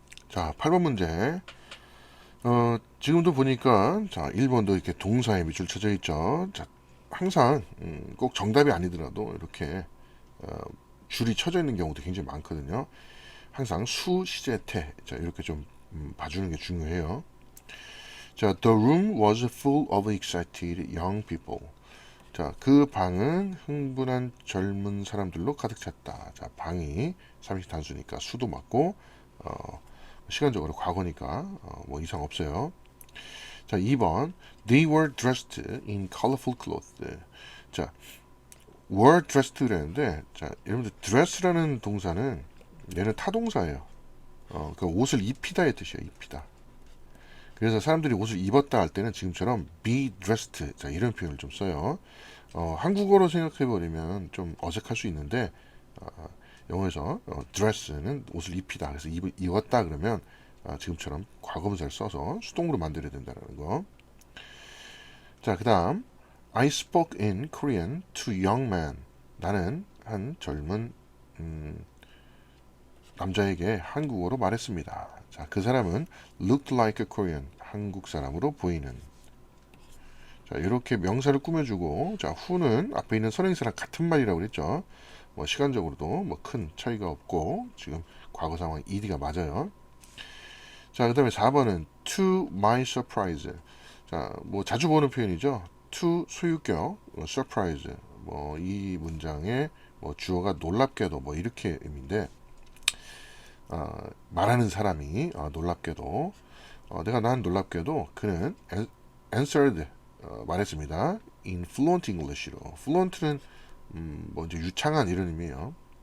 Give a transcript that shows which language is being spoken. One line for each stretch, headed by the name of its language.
Korean: 자, 8번 문제. 지금도 보니까 자, 1번도 이렇게 동사에 밑줄 쳐져 있죠. 자, 항상 꼭 정답이 아니더라도 이렇게 줄이 쳐져 있는 경우도 굉장히 많거든요. 항상 수, 시제, 태. 자, 이렇게 좀 봐주는 게 중요해요.
English: 자, the room was full of excited young people.
Korean: 자, 그 방은 흥분한 젊은 사람들로 가득 찼다. 자, 방이 삼식 단수니까 수도 맞고 시간적으로 과거니까 뭐 이상 없어요.
English: 자, 2번 They were dressed in colorful clothes.
Korean: 자,
English: were dressed
Korean: 라는데 자, 여러분들 dress라는 동사는 얘는 타동사예요. 그 옷을 입히다의 뜻이에요. 입히다. 그래서 사람들이 옷을 입었다 할 때는 지금처럼
English: be dressed
Korean: 자, 이런 표현을 좀 써요. 한국어로 생각해 버리면 좀 어색할 수 있는데 영어에서 dress는 옷을 입히다. 그래서 입었다 그러면 지금처럼 과거분사를 써서 수동으로 만들어야 된다는 거.
English: 자, 그다음 I spoke in Korean to young men.
Korean: 나는 한 젊은 남자에게 한국어로 말했습니다.
English: 자,
Korean: 그 사람은
English: looked like a Korean.
Korean: 한국 사람으로 보이는. 자, 이렇게 명사를 꾸며주고, 자, who는 앞에 있는 선행사랑 같은 말이라고 그랬죠. 뭐 시간적으로도 뭐 큰 차이가 없고 지금 과거 상황 ed가 맞아요. 자, 그 다음에 4번은
English: to my surprise.
Korean: 자, 뭐 자주 보는 표현이죠. to 소유격, surprise. 뭐 이 문장의 뭐 주어가 놀랍게도 뭐 이렇게 의미인데 말하는 사람이 놀랍게도 내가 난 놀랍게도 그는 answered 말했습니다.
English: in fluent English로.
Korean: fluent는 뭐 이제 유창한 이런 의미예요.